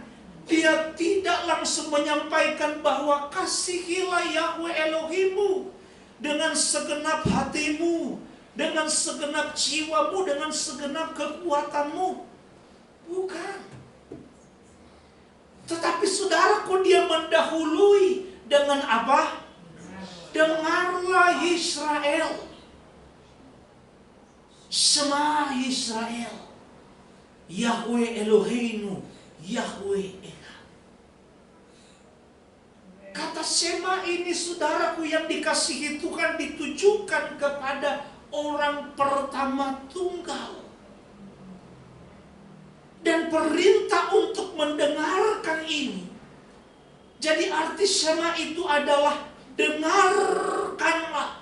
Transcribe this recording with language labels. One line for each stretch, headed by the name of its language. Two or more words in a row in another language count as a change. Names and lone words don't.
Indonesian: Dia tidak langsung menyampaikan bahwa kasihilah Yahweh Elohimmu dengan segenap hatimu, dengan segenap jiwamu, dengan segenap kekuatanmu. Bukan. Tetapi saudaraku, dia mendahului dengan apa? Dengarlah Israel.
Hebrew: שמע ישראל. יהוה אלוהינו, יהוה אחד.
Indonesian: Kata Shema ini saudaraku yang dikasihi Tuhan ditujukan kepada orang pertama tunggal. Dan perintah untuk mendengarkan ini. Jadi arti Shema itu adalah dengarkanlah.